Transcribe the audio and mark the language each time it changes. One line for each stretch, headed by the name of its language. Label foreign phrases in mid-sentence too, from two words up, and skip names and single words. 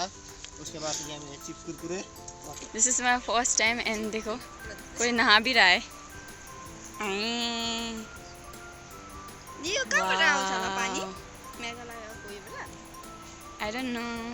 Hindi: उसके बाद ये हमें चिप्स कुरकुरे।
English: this is my first time and
Hindi: देखो कोई नहा भी रहा है।
Nepali: ये कहाँबाट आउँछ होला पानी? मेघालय कोही बेला
English: I don't know.